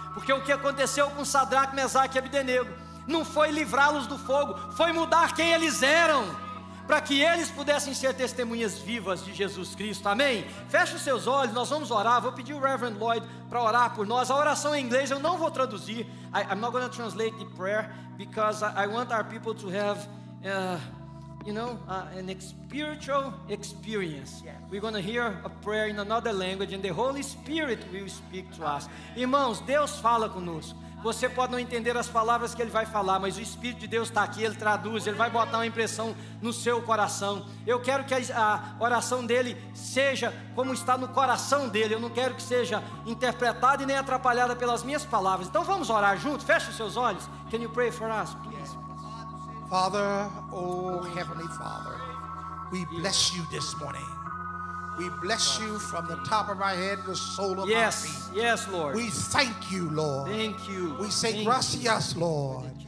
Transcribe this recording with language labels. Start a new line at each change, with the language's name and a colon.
Portuguese: Porque o que aconteceu com Sadraque, Mesaque e Abdenego não foi livrá-los do fogo, foi mudar quem eles eram, para que eles pudessem ser testemunhas vivas de Jesus Cristo, amém? Feche os seus olhos, nós vamos orar. Vou pedir o Reverend Lloyd para orar por nós. A oração em inglês eu não vou traduzir.
English: I'm not going to translate the prayer, because I want our people to have, an spiritual experience. We're going to hear a prayer in another language, and the Holy Spirit will speak to us.
Portuguese: Irmãos, Deus fala conosco. Você pode não entender as palavras que Ele vai falar, mas o Espírito de Deus está aqui, Ele traduz, Ele vai botar uma impressão no seu coração. Eu quero que a oração dele seja como está no coração dele. Eu não quero que seja interpretada e nem atrapalhada pelas minhas palavras. Então vamos orar juntos, feche os seus olhos.
English: Can you pray for us, please? Father, oh Heavenly Father, we bless you this morning. We bless you from the top of our head to the sole of our feet. Yes, Lord. We thank you, Lord. Thank you. We say Thank gracias, Lord.